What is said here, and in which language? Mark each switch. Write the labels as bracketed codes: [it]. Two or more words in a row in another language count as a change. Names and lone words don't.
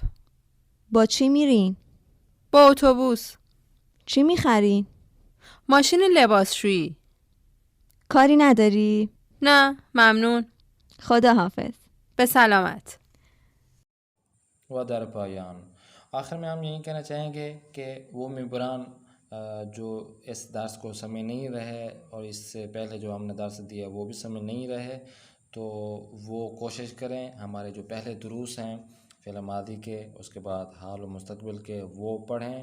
[fa] با چی میرین؟ با اتوبوس. چی میخرین؟ ماشین لباسشویی. کاری نداری؟ نه ممنون. خدا حافظ. به سلامت. و در پایان [ur] آخر میں ہم یہی کہنا چاہیں گے کہ وہ ممبران جو اس درس کو سمجھ نہیں رہے اور اس سے پہلے جو ہم نے درس دیا وہ بھی سمجھ نہیں رہے، تو وہ کوشش کریں ہمارے جو پہلے دروس ہیں [ar] في الماضي [ur] کے، اس کے بعد حال اور مستقبل کے، وہ پڑھیں.